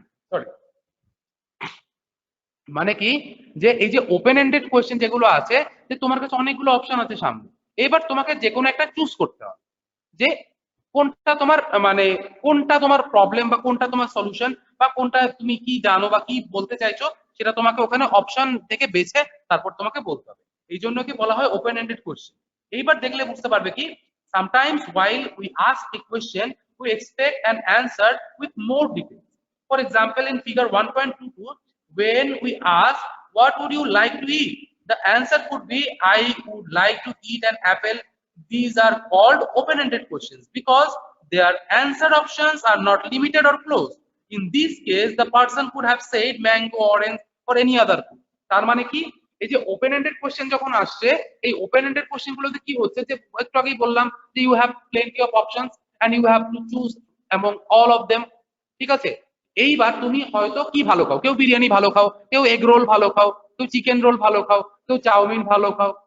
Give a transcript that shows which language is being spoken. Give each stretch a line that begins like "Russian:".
Bangla: Sorry, মানে কি, যে এই যে ওপেন এন্ডেড কোয়েশ্চেন যেগুলো আছে, যে তোমার কাছে অনেকগুলো অপশন আছে সামনে, এবার তোমাকে যে কোনো একটা চুজ করতে হবে, যে কোনটা তোমার মানে কোনটা তোমার প্রবলেম বা কোনটা তোমার সলিউশন, বা কোনটা তুমি কি জানো বা কি বলতে চাইছো, সেটা তোমাকে ওখানে অপশন থেকে বেছে তারপর তোমাকে বলতে হবে। এই জন্য কি বলা হয় ওপেন এন্ডেড কোয়েশ্চেন।
English: এইবার দেখলে বুঝতে পারবে কি, sometimes while we ask a question we expect an answer with more details. For example, in figure 1.22, when we ask what would you like to eat, the answer could be I would like to eat an apple. These are called open-ended questions because their answer options are not limited or closed. In this case, the person could have said mango, orange, or any other food.
Bangla: তার মানে কি, এই যে open ended question যখন আসছে, এই open ended question গুলোতে কি হচ্ছে, যে একটু আগেই বললাম যে you have plenty of options and you have to choose among all of them, ঠিক আছে? এইবার তুমি হয়তো কি ভালো খাও, কেউ বিরিয়ানি ভালো খাও, কেউ এগ রোল ভালো খাও, কেউ চিকেন রোল ভালো খাও, কেউ চাউমিন ভালো খাও।